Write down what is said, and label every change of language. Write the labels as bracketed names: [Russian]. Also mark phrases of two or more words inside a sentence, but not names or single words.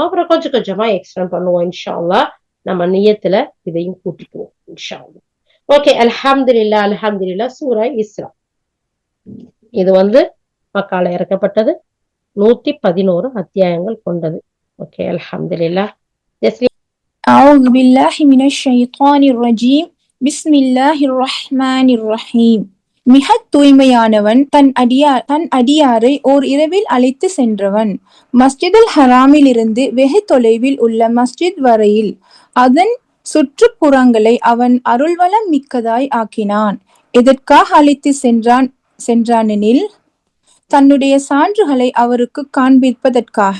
[Tamil] அப்புறம் கொஞ்சம் கொஞ்சமா எக்ஸ்டெண்ட் பண்ணுவோம் [Arabic] إن شاء الله. [Tamil] நம்ம நியத்துல இதையும் கூட்டிக்குவோம் [Arabic] إن شاء الله. [Tamil] ஓகே, [Arabic] الحمد لله الحمد لله. [Tamil] சூரா இஸ்ரா இது மக்கால இறக்கப்பட்டது, 111 அத்தியாயங்கள் கொண்டது. ஓகே, அல்ஹம்துலில்லாஹ். [Arabic] أعوذ بالله من الشيطان الرجيم بسم الله الرحمن الرحيم. [Tamil] மிகத் தூய்மையானவன் தன் அடியாரை ஓர் இரவில் அழைத்து சென்றவன். மஸ்ஜிதுல் ஹராமிலிருந்து வெகு தொலைவில் உள்ள மஸ்ஜித் வரையில் அதன் சுற்றுப்புறங்களை அவன் அருள்வளம் மிக்கதாய் ஆக்கினான். எதற்காக அழைத்து சென்றானெனில் தன்னுடைய சான்றுகளை அவருக்கு காண்பிப்பதற்காக.